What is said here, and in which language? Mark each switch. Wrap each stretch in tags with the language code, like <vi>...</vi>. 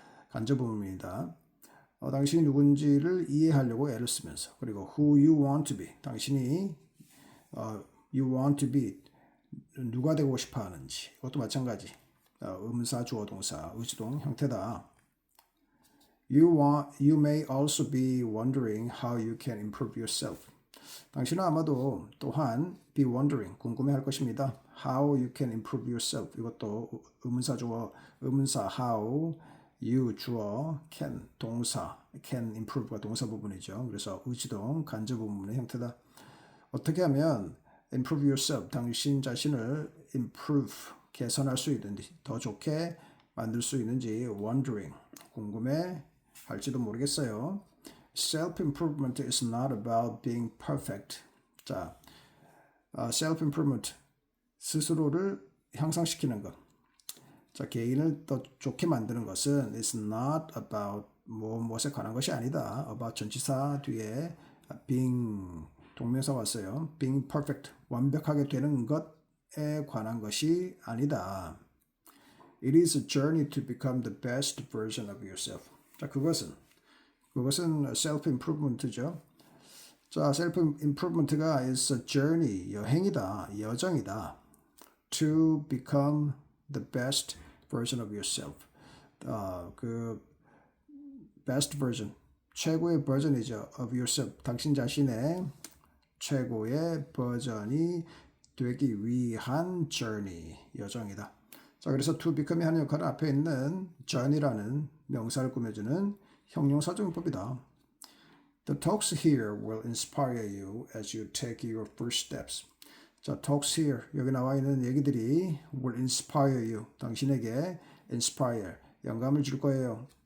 <ko>간접부분입니다. 당신이 누군지를 이해하려고 애를 쓰면서 그리고</ko> <en>who you want to be</en> <ko>당신이</ko> <en>you want to be</en> <ko>누가 되고 싶어 하는지 이것도 마찬가지 의문사 주어 동사 의주동 형태다.</ko> <en>You may also be wondering how you can improve yourself.</en> <ko>당신은 아마도 또한</ko> <en>be wondering</en> <ko>궁금해할 것입니다.</ko> <en>How you can improve yourself</en> <ko>이것도 의문사 주어 의문사</ko> <en>how you 주어 can 동사 can improve가</en> <ko>동사 부분이죠. 그래서 의지동 간접 부분의 형태다. 어떻게 하면</ko> <en>improve yourself</en> <ko>당신 자신을 improve 개선할 수 있는지 더 좋게 만들 수 있는지 wondering 궁금해 할지도 모르겠어요.</ko> <en>Self-improvement is not about being perfect.</en> <ko>자, self-improvement 스스로를 향상시키는 것. 자, 개인을 더 좋게 만드는 것은</ko> <en>is not about</en> <ko>무엇에 관한 것이 아니다. about 전치사 뒤에 being 동명사 왔어요.</ko> <en>being perfect</en> <ko>완벽하게 되는 것에 관한 것이 아니다.</ko> <en>It is a journey to become the best version of yourself.</en> <ko>자, 그것은 self-improvement죠. 자, self-improvement가</ko> <en>is a journey,</en> <ko>여행이다, 여정이다.</ko> <en>To become the best version of yourself.</en> <ko>그 best version, 최고의 버전이죠.</ko> <en>of yourself,</en> <ko>당신 자신의 최고의 버전이 되기 위한 journey, 여정이다. 자, 그래서</ko> <en>to become</en> <ko>이 하는 역할은 앞에 있는 journey라는 명사를 꾸며주는 형용사정법이다.</ko> <en>The talks here will inspire you as you take your first steps.</en> <ko>자,</ko> <en>talks here</en> <ko>여기 나와 있는 얘기들이</ko> <en>will inspire you</en> <ko>당신에게 inspire 영감을 줄 거예요.</ko>